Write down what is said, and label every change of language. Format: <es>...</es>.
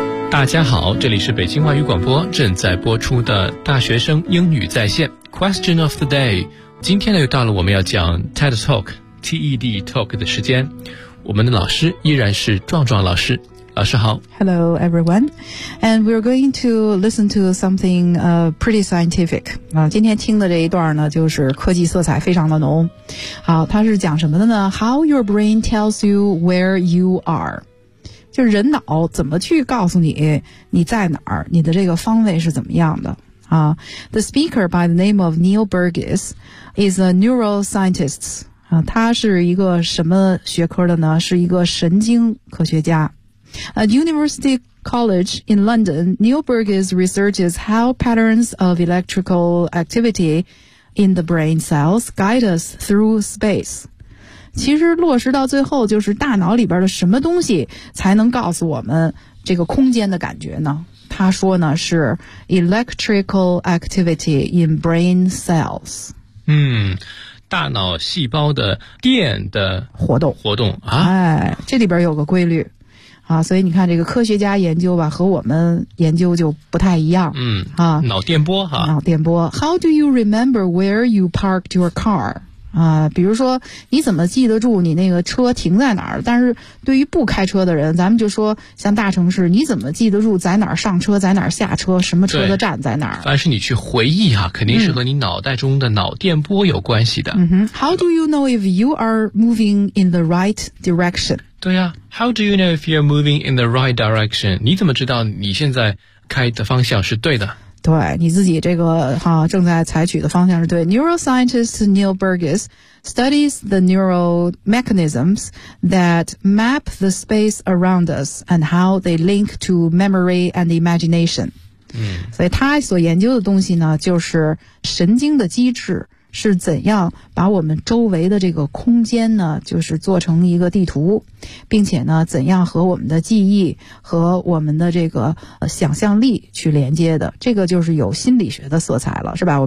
<zh>大家好，这里是北京话语广播正在播出的大学生英语在线 Question of the day。 今天呢，又到了我们要讲 TED Talk TED Talk 的时间。我们的老师依然是壮壮老师。老师好。</zh> <en>Hello, everyone. And we're going to listen to something, pretty scientific.</en> <zh>今天听的这一段呢就是科技色彩非常的浓。好，它是讲什么的呢？</zh> <en>How your brain tells you where you are.</en> <zh>就是人脑怎么去告诉你你在哪儿，你的这个方位是怎么样的啊。</zh> <en>The speaker by the name of Neil Burgess is a neuroscientist.</en> <zh>啊，他是一个什么学科的呢？是一个神经科学家。</zh> <en>At University College in London, Neil Burgess researches how patterns of electrical activity in the brain cells guide us through space.</en> <zh>其实落实到最后就是大脑里边的什么东西才能告诉我们这个空间的感觉呢？他说呢是</zh> <en>electrical activity in brain cells。</en> <zh>嗯，大脑细胞的电的活动。活动啊。哎，这里边有个规律。啊，所以你看这个科学家研究吧和我们研究就不太一样。嗯啊，脑电波哈。脑电波。</zh> <en>How do you remember where you parked your car?</en> <zh>啊，比如说你怎么记得住你那个车停在哪儿？但是对于不开车的人，咱们就说像大城市，你怎么记得住在哪儿上车，在哪儿下车，什么车的站在哪儿？凡是你去回忆啊，肯定是和你脑袋中的脑电波有关系的。</zh> <en>How do you know if you are moving in the right direction?</en> <zh>对呀、啊、，</zh> <en>How do you know if you're moving in the right direction?</en> <zh>你怎么知道你现在开的方向是对的？对，你自己这个哈、啊、正在采取的方向是对。</zh> <en>Neuroscientist Neil Burgess studies the neural mechanisms that map the space around us and how they link to memory and imagination.</en> <zh>嗯，所以他所研究的东西呢，就是神经的机制是怎样把我们周围的这个空间呢，就是做成一个地图，并且呢，怎样和我们的记忆和我们的这个想象力去连接的，这个就是有心理学的色彩了，是吧？</zh>